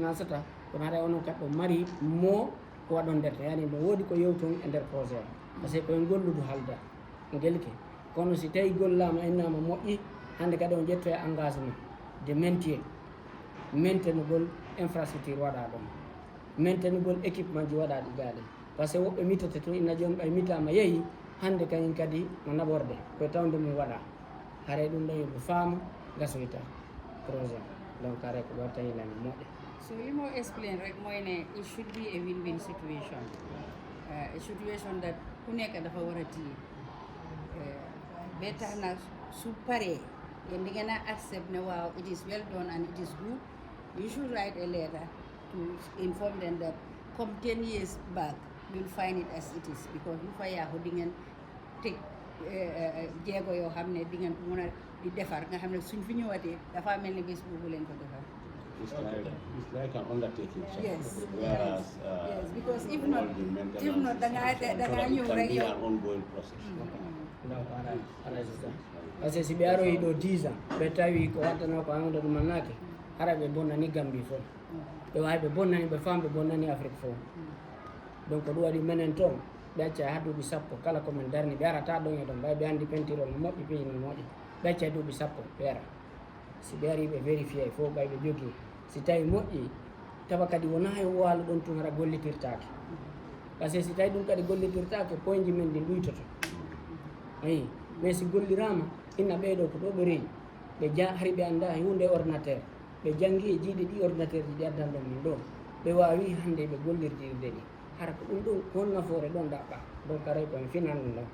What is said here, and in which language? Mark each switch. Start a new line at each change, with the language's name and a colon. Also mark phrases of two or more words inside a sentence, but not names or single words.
Fula: financeta kono haɗa onon kadi ɗo mari mo ko waɗon nder yani ɗo woodi ko yewton e nder projet o par
French: ce que
Fula: koye golludu halda gelke kono si tawi gollama innama moƴƴi hande kadi on ƴetto e
French: engagement de maintien
Fula: maintenugol infrastructure waɗa ɗon maintenugol équipement ji waɗa ɗi gaɗe
French: par ce que
Fula: woɓɓe mitete to inna joni ɓay mitama yeehi hande kañum kadi mo naɓorde koye tawde mum waɗa haare ɗum ɗo yoɓe faama gasoyta projet donc haare ko ɗo tawilani moƴƴa
Wolof: so limo explain rek mooy ne
English: it should be a win-win situation a situation that
Wolof: ku nekk dafa war a téye ba tax na su paree yéen di ngeen a accept ne waaw
English: it is well done and it is good you should write a letter to inform them that come 10 years back you'll find it as it is because
Wolof: lu fa yaaxu di ngeen teg jéego yoo xam ne di ngeen ko mën a di defar nga xam ne suñ fi ñëwatee dafa mel ni bés boobu leen ko defar.
English: It's like an undertaking. Yes. Whereas yes, because if not,
Wolof: dangaa ñëw rek yow.
English: An ongoing process.
French: Parce que si
Fula: ɓe aroyi ɗo 10 ans ɓe tawi ko waddano ko amde ɗum mannake hara ɓe bonnani Gambie fof ɓe wawi ɓe bonnani ɓe fam ɓe bonnani Afrique fof donc ɗum waɗi menen toon ɓe acca ha duuɓi sappo kala komin darni ɓe arata ɗon e ɗon ɓay ɓe andi pentirol no moƴƴi pays no moƴƴi ɓe acca duuɓi sappo ɓe ara si ɓe ari ɓe vérifié fof ɓay ɓe jogui si tawi moƴƴi tawa kadi wona e waalo ɗon tun hara gollitirtake
French: par ce que
Fula: si tawi ɗum kadi gollitirtake point ji men ɗi ɗuytoto ayi
French: mais si
Fula: gollirama inna ɓeɗo ko ɗo ɓe rewi ɓe hari ɓe anda hunde ordinateur ɓe janggi e jiiɗi ɗi ordinateur ji ɗi addan ɗon min ɗo ɓe wawi hande ɓe gollirdirde ɗi hara ko ɗum ɗon kon nafoore ɗon ɗaɓɓa donc aray koye finan ɗum